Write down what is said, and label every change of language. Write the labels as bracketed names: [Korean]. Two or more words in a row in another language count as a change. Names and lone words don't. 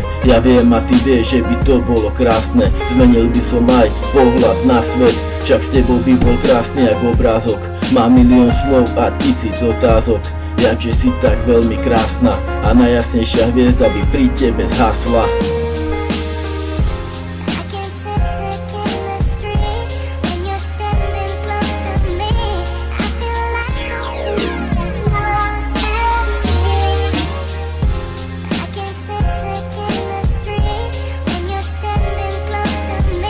[Slovak] Ja viem a ty vieš, že by to bolo krásne. Zmenil by som aj pohľad na svet. Však s tebou by bol krásny jak obrázok. Má milión slov a 1000 otázok. Jakže si tak veľmi krásna a najjasnejšia hviezda by pri tebe zhasla. [English] I can sense the chemistry when you're standing close to me. I feel like a ship that's lost at sea. I can sense the chemistry when you're standing close to me.